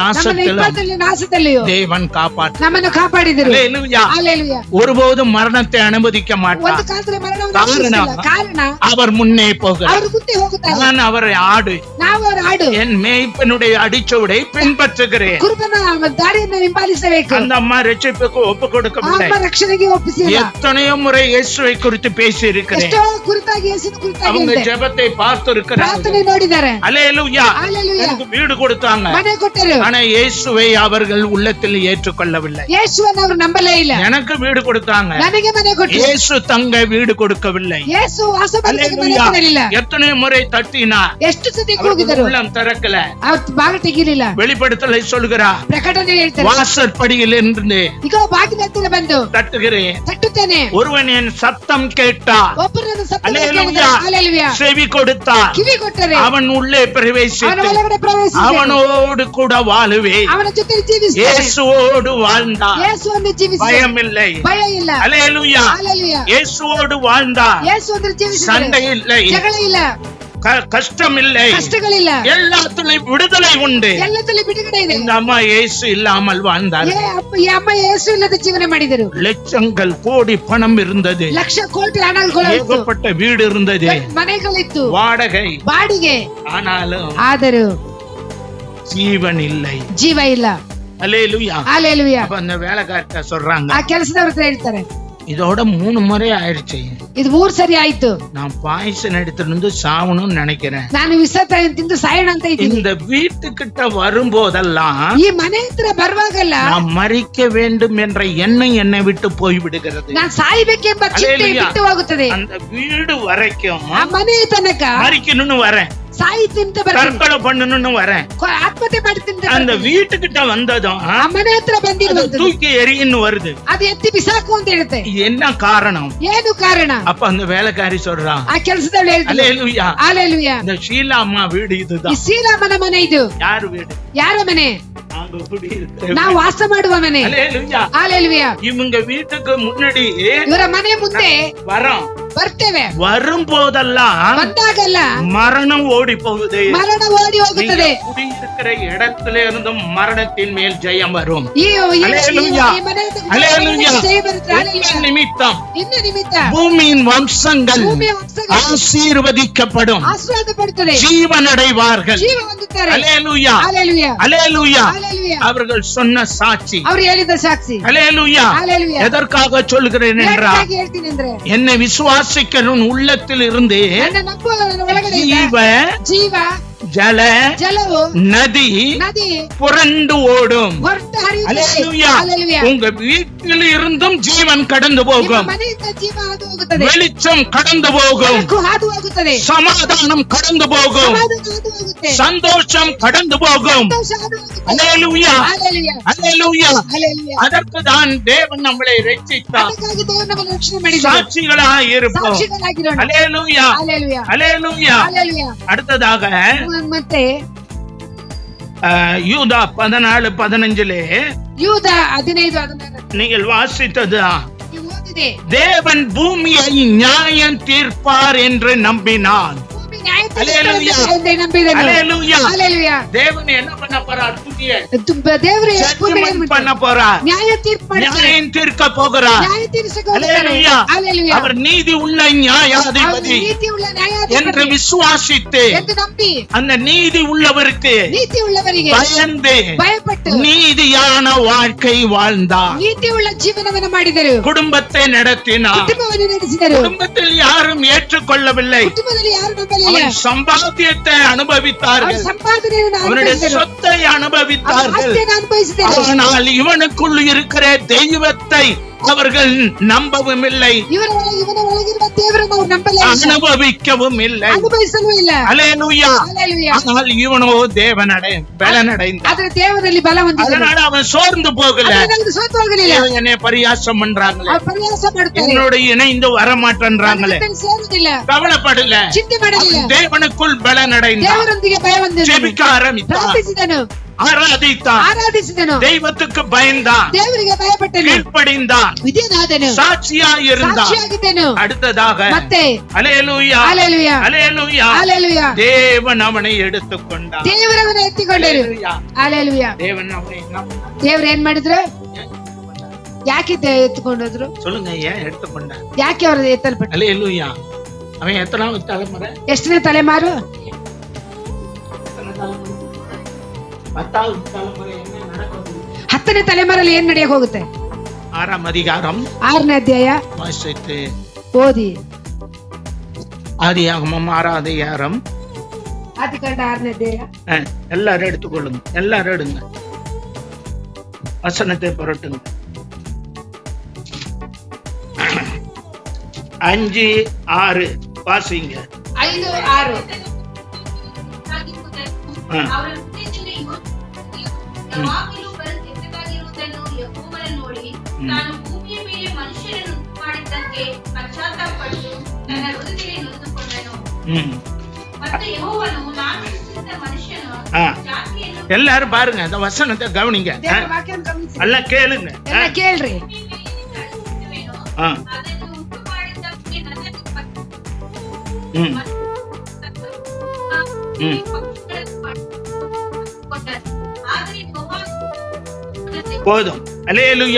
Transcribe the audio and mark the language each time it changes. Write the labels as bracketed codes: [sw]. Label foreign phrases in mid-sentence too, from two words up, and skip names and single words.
[ta] நாசத்திலும் [kn] ವಿಪತ್ತಲ್ಲಿ ನಾಶದಲ್ಲಿಯೋ [ta] தேவன் காப்பாற்ற. [kn] ನಮ್ಮನ್ನು ಕಾಪಾಡಿದರು. [ta] அல்லேலூயா. [kn] ஹalleluya. [ta] ஒருபோதும் மரணத்தை அனுமதிக்க [kn] ಒಂದು [ta] மாட்டார். [kn] ಕಾಲದಲ್ಲಿ ಮರಣವನ್ನು ಕಾರಣ? ಅನುಭವಿಸಿಲ್ಲ. ಕಾರಣ [ta] அவர் முன்னே போகிறார். [kn] ಅವರು ಮುಂದೆ ಹೋಗುತ್ತಾರೆ. [ta] நான் அவரை ஆடு, [kn] ನಾವು ಅವರ ಹಾಡು [ta] என் மேய்ப்பனுடைய அடிச்சோடை பின்பற்றுகிறேன். [kn] ಕುರುಬನ ದಾರಿಯನ್ನು ಹಿಂಬಾಲಿಸಬೇಕು. [ta] அந்த அம்மா ரட்சிப்புக்கு ஒப்பு [kn] ಆ [ta] கொடுக்கவில்லை. [kn] ಅಮ್ಮ ರಕ್ಷಣೆಗೆ ಒಪ್ಪಿಸಿಲ್ಲ. [ta] எத்தனையோ முறை இயேசுவை குறித்து பேசி இருக்கிறேன். [kn] ಎಷ್ಟೋ ಕುರಿತಾಗಿ ಯೇಸುವಿನ ಕುರಿತಾಗಿ [ta] அவங்க [kn] ಹೇಳಿದೆ. [ta] ஜெபத்தை பார்த்து இருக்கிறார்கள். [kn] ಪ್ರಾರ್ಥನೆ ನೋಡಿದ್ದಾರೆ. [ta] அல்லேலூயா. [kn] ஹalleluya. [ta] எனக்கு வீடு கொடுத்தாங்க. [kn] ಮನೆ ಕೊಟ್ಟರು. [ta] ஆனா இயேசுவை அவர்கள் உள்ளத்தில் ஏற்றுக்கொள்ளவில்லை. [kn] ಯೇಸುವನ್ನು ಅವರು ನಂಬಲೇ ಇಲ್ಲ. [ta] எனக்கு வீடு கொடுத்தாங்க. [kn] ನನಗೆ ಮನೆ ಕೊಟ್ಟರು. [ta] இயேசு தங்க வீடு கொடுக்கவில்லை. [kn] ಯೇಸು ವಾಸಬಾರಕ್ಕೆ ಮನೆ [ta] அல்லேலூயா. [kn] ಕೊಡಲಿಲ್ಲ. [ta] எத்தனை முறை தட்டினா [kn] ಎಷ್ಟು ಸತಿ [ta] அவர்கள் [kn] ಕೂಗಿದರು. [ta] உள்ளம் திறக்கல. [kn] ಅವ್ರು ಬಾಗಿಲು ತೆಗೀಲಿಲ್ಲ. [ta] வெளிப்படுத்தலை சொல்லுகிறா, [kn] ಪ್ರಕಟಣೆ ಹೇಳ್ತಾರೆ, [ta] வாசற்படியில் இருந்து [kn] ಈಗ ಬಾಗಿಲ ಹತ್ತಿರ ಬಂದು [ta] தட்டுகிறேன், [kn] ತಟ್ಟುತ್ತೇನೆ. [ta] ஒருவன் என் சத்தம் கேட்டார், [kn] ಒಬ್ಬರನ್ನು ಸತ್ತನ್ನು [ta] அல்லேலூயா. [kn] ಕೇಳಿದರು. ஹalleluya. [ta] செவி கொடுத்தார், [kn] ಕಿವಿ ಕೊಟ್ಟರೆ [ta] அவன் உள்ளே [kn] ಅವನ [ta] பிரவேசித்து [kn] ಒಳಗಡೆ ಪ್ರವೇಶಿಸಿದನು. [ta] அவனோடு கூட வாழுவே. [kn] ಅವನ ಜೊತೆ ಜೀವಿಸಿದನು. [ta] இயேசுவோடு வாழ்ந்தார், [kn] ಯೇಸುವನ್ನು ಜೀವಿಸಿದನು. [ta] பயமில்லை. [kn] ಭಯ ಇಲ್ಲ. [ta] அல்லேலூயா. [kn] ஹalleluya. [ta] இயேசுவோடு வாழ்ந்தார், [kn] ಯೇಸುವನ್ನು ಜೀವಿಸಿದನು. [ta] சண்டை இல்லை, [kn] ಜಗಳ ಇಲ್ಲ. [ta] கஷ்டம் இல்லை, [kn] ಕಷ್ಟಗಳಿಲ್ಲ, [ta] எல்லாத்துலயும் விடுதலை உண்டு. [kn] ಎಲ್ಲದಲ್ಲಿ ಬಿಡುಗಡೆ ಇದೆ. [ta] இந்த அம்மா இயேசு இல்லாமல் வாழ்ந்தார். [kn] ಈ ಅಮ್ಮ ಯೇಸು ಇಲ್ಲದ ಜೀವನ ಮಾಡಿದರು. [ta] லட்சங்கள் கோடி பணம் இருந்தது, [kn] ಲಕ್ಷ ಕೋಟಿ ಹಣಗಳು, [ta] ஏகப்பட்ட வீடு இருந்தது, [kn] ಮನೆಗಳಿತ್ತು, [ta] வாடகை [kn] ಬಾಡಿಗೆ. [ta] ஆனாலும் ஜீவன் இல்லை, [kn] ಜೀವ ಇಲ್ಲ. [ta] அல்லேலூயா, அல்லேலூயா. அப்ப அந்த வேலைக்காரட்ட சொல்றாங்க, [kn] ಆ ಕೆಲಸದವ್ರ ಹತ್ರ ಹೇಳ್ತಾರೆ, [ta] இதோட 3 முறை ஆயிடுச்சு, [kn] ಇದು 3 ಸರಿ ಆಯ್ತು, [ta] நான் பாய்சன் எடுத்துட்டு வந்து சாவணும்னு நினைக்கிறேன், [kn] ನಾನು ವಿಷ ತಿಂದು ಸಾಯೋಣ ಅಂತ ಇದ್ದೀನಿ. [ta] இந்த வீட்டுக்கிட்ட வரும்போதெல்லாம் [kn] ಈ ಮನೆ ಹತ್ರ ಬರುವಾಗಲ್ಲ [ta] நான் மறிக்க வேண்டும் என்ற எண்ணம் என்னை விட்டு போய் விடுகிறது. [kn] ನಾನು ಸಾಯಬೇಕೆಂಬ ಚಿಂತೆ ಬಿಟ್ಟು ಹೋಗುತ್ತದೆ. [ta] அந்த வீடு வரைக்கும் [kn] ಆ ಮನೆ ತನಕ [ta] மறிக்கணும்னு வரேன், [kn] ಸಾಯಿತಿಂತ [ta] தற்கொலை பண்ணணும்னு வரேன், [kn] ಆತ್ಮಹತ್ಯೆ ಮಾಡ್ತಿಂತ [ta] அந்த வீட்டுக்கிட்ட வந்ததும் [kn] ಆ ಮನೆ ಹತ್ರ ಬಂದಿರುವಂತದ್ದು [ta] தூக்கி எறின்னு வருது. [kn] ಅದು ಎತ್ತಿ ಬಿಸಾಕು ಅಂತ ಹೇಳುತ್ತೆ. [ta] என்ன காரணம்? [kn] ಏನು ಕಾರಣ? [ta] அப்ப அந்த வேலைக்காரி சொல்றான், [kn] ಆ ಕೆಲಸದವಳು ಹೇಳ್ತಾಳೆ, [ta] அல்லேலூயா, [kn] அல்லேಲೂಯಾ, [ta] இந்த ஷீலா அம்மா வீடு [kn] ಈ [ta] இதுதான். [kn] ಶೀಲಾಮನ ಮನೆ ಇದು. [ta] யாரு வீடு? [kn] ಯಾರ ಮನೆ? [ta] நாங்க குடியிருக்கிற [kn] ನಾವು ವಾಸ ಮಾಡುವ ಮನೆ. [ta] அல்லேலூயா. அல்லேலೂಯಾ. இவங்க வீட்டுக்கு முன்னாடி [kn] ಇವರ ಮನೆ ಮುಂದೆ [ta] வரோம், [kn] ಬರ್ತೇವೆ, [ta] வரும்போதெல்லாம் [kn] ಬಂದಾಗಲ್ಲ [ta] மரணம் ஓடி போகுது, [kn] ಮರಣ ಓಡಿ ಹೋಗುತ್ತದೆ. [ta] குடியிருக்கிற இடத்துல இருந்தும் மரணத்தின் மேல் ஜெயம் வரும். அல்லேலூயா. [kn] ಈ ಮನೆ [ta] அல்லேலூயா. [kn] ಜಯ ಬರುತ್ತೆ. [ta] அல்லேಲೂயா. நிமித்தம் [kn] ಇನ್ನು ನಿಮಿತ್ತ [ta] பூமியின் வம்சங்கள் [kn] ಭೂಮಿಯ ವಂಶಗಳು [ta] ஆசீர்வதிக்கப்படும், [kn] ಆಶೀರ್ವಾದ ಪಡುತ್ತದೆ, [ta] ஜீவனடைவார்கள். [kn] ಜೀವ ಹೊಂದುತ್ತಾರೆ. [ta] அல்லேலூயா, அல்லேலூயா. அல்லேலூயா. அல்லேலூயா. அவர்கள் சொன்ன சாட்சி. [kn] ಅವರು ಹೇಳಿದ ಸಾಕ್ಷಿ. [ta] அல்லேலூயா. அல்லேலூயா. எதற்காக சொல்கிறேன் என்றால், [kn] ಯಾಕೆ ಹೇಳ್ತೀನಿ ಅಂದ್ರೆ, [ta] என்னை விசுவாசிக்கிறவன் உள்ளத்தில் இருந்து [kn] ನನ್ನ ನಂಬುವವನ ಒಳಗಡೆ ಜೀವ [ta] ஜல [kn] ಜಲವು [ta] நதி [kn] ನದಿ [ta] புரண்டு ஓடும். [kn] ಹೊರಟು ಹರಿಯುತ್ತದೆ. [ta] அல்லேலூயா. அல்லேலூயா. உங்க வீட்டில் இருந்தும் ஜீவன் கடந்து [kn] ನಿಮ್ಮ [ta] போகும், [kn] ಮನೆಯಿಂದ ಜೀವ ಹಾದು ಹೋಗುತ್ತದೆ, [ta] வெளிச்சம் கடந்து போகும், [kn] ಬೆಳಕು ಹಾದು ಹೋಗುತ್ತದೆ, [ta] சமாதானம் கடந்து போகும், [kn] ಸಮಾಧಾನ ಹಾದು ಹೋಗುತ್ತೆ, [ta] சந்தோஷம் கடந்து போகும். [kn] ಸಂತೋಷ ಹಾದು ಹೋಗುತ್ತದೆ. [ta] அல்லேலூயா, அல்லேಲೂயா. அல்லேலூயா. அல்லேலೂயா. அதற்கு தான் தேவன் நம்மளை ரட்சித்தார். [kn] ಅದಕ್ಕಾಗಿ ದೇವರು ನಮ್ಮನ್ನು ರಕ್ಷಣೆ ಮಾಡಿದ್ದಾನೆ. [ta] சாட்சிகளாய் இருப்போம். [kn] ಸಾಕ್ಷಿಗಳಾಗಿರೋಣ. [ta] அல்லேலூயா, அல்லேலೂயா. அல்லேலூயா. அல்லேலூயா. அடுத்ததாக [kn] ಮತ್ತೆ [ta] யூதா 14:15 [kn] ಯೂದ 15:16 [ta] நீங்கள் வாசித்ததுதான். [kn] ನೀವು ಓದಿದೆ. [ta] தேவன் பூமியை நியாயம் தீர்ப்பார் என்று நம்பினான். [kn] ಭೂಮಿ ನ್ಯಾಯ [ta] அல்லேலூயா. [kn] ತೀರಿಸುತ್ತದೆ ಎಂದು ನಂಬಿದನು. [ta] அல்லேலூயா. அல்லேலூயா. தேவன் என்ன பண்ண போறார்? பூமியை [kn] ದೇವರು [ta] judgment பண்ண போறார், [kn] ನ್ಯಾಯ ತೀರ್ಪು ಮಾಡ್ತಾರೆ, [ta] நியாயம் தீர்க்க போகிறார். [kn] ನ್ಯಾಯ ತೀರಿಸಕ್ಕೆ [ta] அல்லேலூயா. அல்லேலೂயா. அவர் நீதி உள்ள [kn] ಅವರು [ta] நியாயாதிபதி [kn] ನೀತಿ ಉಳ್ಳ [ta] என்று [kn] ನ್ಯಾಯಾಧಿಪತಿ [ta] விசுவாசித்து [kn] ಎಂದು ನಂಬಿ [ta] அந்த நீதி உள்ளவருக்கு [kn] ನೀತಿ ಉಳ್ಳವರಿಗೆ [ta] பயந்து [kn] ಭಯಪಟ್ಟು [ta] நீதியான வாழ்க்கை வாழ்ந்தார். [kn] ನೀತಿ ಉಳ್ಳ ಜೀವನವನ್ನು ಮಾಡಿದರು, [ta] குடும்பத்தை நடத்தினார். [kn] ಕುಟುಂಬವನ್ನು ನಡೆಸಿದರು. [ta] குடும்பத்தில் யாரும் ஏற்றுக்கொள்ளவில்லை. [kn] ಕುಟುಂಬದಲ್ಲಿ ಯಾರು ನಂಬಲಿಲ್ಲ. [ta] அவன் சம்பாத்தியத்தை [kn] ಅವರು [ta] அனுபவித்தார்கள், [kn] ಸಂಪಾದನೆಯನ್ನು [ta] அவனுடைய [kn] ಅನುಭವಿಸಿದರು, [ta] சொத்தை அனுபவித்தார்கள். [kn] ಆಸ್ತಿಯನ್ನು ಅನುಭವಿಸಿದರು. [ta] ஆனால் இவனுக்குள் இருக்கிற தெய்வத்தை அவர்கள் நம்பவும் இல்லை, [kn] ಇವನ ಒಳಗಿರುವ ದೇವರನ್ನು ಅವರು ನಂಬಲಿಲ್ಲ, [ta] அனுபவிக்கவும் இல்லை. [kn] ಅನುಭವಿಸಲೂ ಇಲ್ಲ. [ta] அல்லேலூயா. அல்லேலூயா. ஆனால் இவனோ பலனடைந்தான். [kn] ಆದ್ರೆ ದೇವರಲ್ಲಿ ಬಲ ಹೊಂದಿದನು. [ta] அதனால அவன் சோர்ந்து போகல. [kn] ಅದರಿಂದ ಸೋತು ಹೋಗಲಿಲ್ಲ. [ta] என்னை பரியாசம் பண்றாங்களே, [kn] ಅವರು ಪ್ರಯಾಸ ಮಾಡ್ತಾರೆ, [ta] என்னோட இணைந்து வரமாட்டேன்றாங்களே, [kn] ಅದನ್ನು ಸೇರುವುದಿಲ್ಲ, [ta] கவலைப்படல. [kn] ಚಿಂತೆ ಮಾಡಲಿಲ್ಲ. [ta] தேவனுக்குள் பலனடைந்தான். [kn] ದೇವರೊಂದಿಗೆ ಭಯ ಹೊಂದಿದನು, [ta] ஜெபிக்க ஆரம்பித்தான், [kn] ಪ್ರಾರ್ಥಿಸಿದನು, [ta] ஆராதித்தான், [kn] ಆರಾಧಿಸಿದನು, [ta] தெய்வத்துக்கு பயந்தான், [kn] ದೇವರಿಗೆ ಭಯಪಟ್ಟನು, [ta] கீழ்ப்படிந்தான், [kn] ವಿಧೇಯನಾದನು, [ta] சாட்சியாய் இருந்தான். [kn] ಸಾಕ್ಷಿಯಾಗಿದ್ದನು. [ta] அடுத்ததாக [kn] ಮತ್ತೆ [ta] அல்லேலூயா, [kn] அல்லேலೂಯಾ, [ta] அல்லேலூயா, [kn] அல்லேலೂಯಾ. [ta] தேவன் அவனை எடுத்துக்கொண்டான். [kn] ದೇವರವನ್ನ ಎತ್ತಿಕೊಂಡರು. [ta] அல்லேலூயா. [kn] அல்லேಲೂಯಾ. [ta] தேவன் அவனை [kn] ದೇವ್ರು ಏನ್ ಮಾಡಿದ್ರು? ಯಾಕೆ ಎತ್ತುಕೊಂಡೋದ್ರು? [ta] சொல்லுங்க, ஏன் எடுத்துக்கொண்டான்? [kn] ಯಾಕೆ ಅವರು ಎತ್ತಲ್ಪಟ್ಟ? [ta] அல்லேலூயா. அவன் எத்தனாவது தலைமுறை? [kn] ಎಷ್ಟನೇ ತಲೆಮಾರು? [ta] 10வது தலைமுறை என்ன நடக்குது? [kn] 10ನೇ ತಲೆಮಾರಲ್ಲಿ ಏನ್ ನಡೆಯಕ್ ಹೋಗುತ್ತೆ? [ta] 6ஆம் அதிகாரம் [kn] 6ನೇ ಅಧ್ಯಾಯ [ta] வாசித்து [kn] ಓದಿ. [ta] ஆதியாகமம் 6ஆம் அதிகாரம். [kn] ಆದಿಕಾಂಡ 6ನೇ ಅಧ್ಯಾಯ. [ta] எல்லாரும் எடுத்துக்கொள்ளுங்க, எல்லாரும் எடுங்க, வசனத்தை புரட்டுங்க. 5:6 வாசிங்க. 5:6. [kn] ನಾನು ಭೂಮಿಯ ಮೇಲೆ ಮನುಷ್ಯರನ್ನು ಮಾಡಿದ್ದಕ್ಕೆ ಪಶ್ಚಾತ್ತಾಪಪಟ್ಟು ನನ್ನ ಹೃದಯದಲ್ಲಿ ನೊಂದುಕೊಂಡನು. ಮತ್ತು ಯೆಹೋವನು ನಾನು ಸೃಷ್ಟಿಸಿದ ಮನುಷ್ಯನು ಜಾತಿಯನ್ನು [ta] எல்லாரும் பாருங்க, அந்த வசனத்தை கவனிங்க, [kn] ದೇವರ ವಾಕ್ಯವನ್ನು ಗಮನಿಸಿ. [ta] எல்லாம் கேளுங்க. [kn] ಎಲ್ಲ ಕೇಳ್ರಿ. ಅದನ್ನು ಉಂಟು ಮಾಡಿದ್ದಕ್ಕೆ ನನ್ನನ್ನು [ta] போதும். அல்லேலூயா.